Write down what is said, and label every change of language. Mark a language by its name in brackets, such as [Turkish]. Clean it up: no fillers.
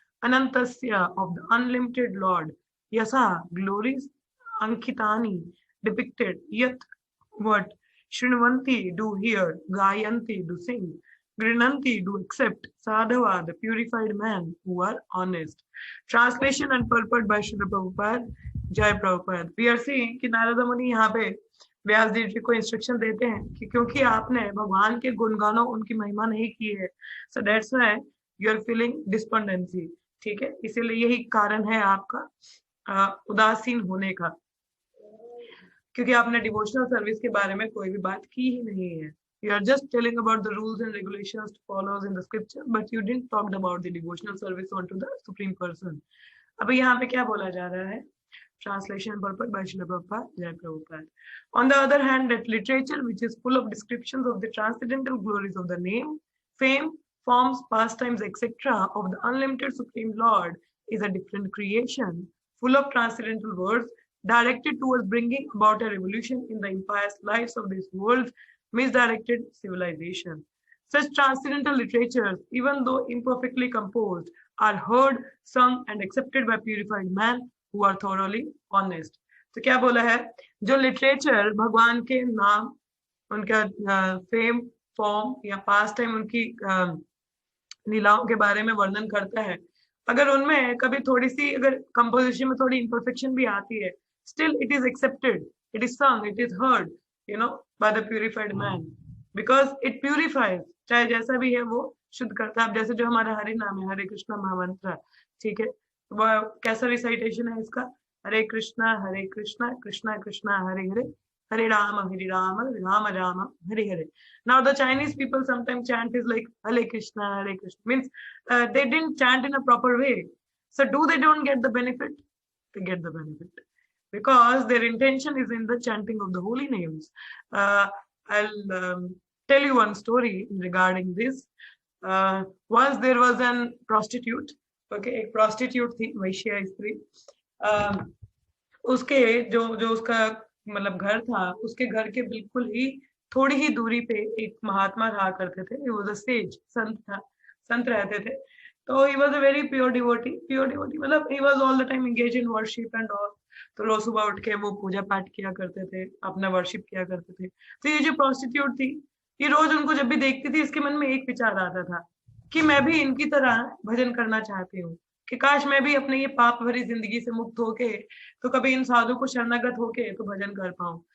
[English] Anantasya, of the unlimited Lord. Yasa, glories. Ankitani, depicted. Yat, what. Shrinvanti, do hear. Gayanti, do sing. Grinanti, do accept. Sadhava, the purified man who are honest. Translation and purport by Srila Prabhupada. Jai Prabhupada. We are seeing [Hindi] कि नारद मुनि यहाँ पे व्यास जी को instruction देते हैं कि क्योंकि आपने भगवान के गुणगानों उनकी महिमा नहीं की है, [English] so that's why you are feeling despondency. [Hindi] ठीक है, इसीलिए यही कारण है आपका उदासीन होने का, क्योंकि आपने डिवोशनल सर्विस के बारे में कोई भी बात की ही नहीं है. [English] You are just telling about the rules and regulations to follow in the scripture, but you didn't talk about the devotional service onto the supreme person. [Hindi] अब यहाँ पे क्या बोला जा रहा है? [English] Translation purport by Srila Prabhupada, Jai Prabhupada. On the other hand, that literature which is full of descriptions of the transcendental glories of the name, fame, forms, pastimes, etc. of the unlimited Supreme Lord is a different creation, full of transcendental words, directed towards bringing about a revolution in the impious lives of this world's misdirected civilization. Such transcendental literatures, even though imperfectly composed, are heard, sung and accepted by purified man who are thoroughly honest. [Hindi] तो क्या बोला है? जो literature भगवान के नाम, उनका fame, form या पास्ट टाइम, उनकी लीलाओं के बारे में वर्णन करता है, अगर उनमें कभी थोड़ी सी अगर कंपोजिशन में थोड़ी इम्परफेक्शन भी आती है, [English] still it is accepted, it is song, it is heard, by the purified man, because it purifies, [Hindi] चाहे जैसा भी है वो शुद्ध करता है। अब जैसे जो हमारा हरि नाम है, हरे कृष्णा महामंत्र, ठीक है, वह कैसा रिसाइटेशन है इसका, हरे कृष्णा कृष्णा कृष्णा हरे हरे, हरे Ram Ram Ram Hare Hare. [English] Now the Chinese people sometimes chant is like Hare Krishna means they didn't chant in a proper way. So do they don't get the benefit? They get the benefit because their intention is in the chanting of the holy names. I'll tell you one story regarding this. Once there was an prostitute. [Hindi] Okay, एक prostitute थी, वैश्या स्त्री. उसके जो उसका मतलब घर था, उसके घर के बिल्कुल ही थोड़ी ही दूरी पे एक महात्मा रहा करते थे. [English] He was a sage, [Hindi] संत था, संत रहते थे. [English] तो he was a very pure devotee मतलब he was all the time engaged in worship and all. [Hindi] तो रोज सुबह उठ के वो पूजा पाठ किया करते थे, अपना वर्शिप किया करते थे. तो ये जो प्रोस्टिट्यूट थी, ये रोज उनको जब भी देखती थी, इसके मन में एक विचार आता था कि मैं भी इनकी तरह भजन करना चाहती हूँ, कि काश मैं भी अपने ये पाप भरी जिंदगी से मुक्त होके तो कभी इन साधु को शरणागत होके तो भजन कर पाऊं.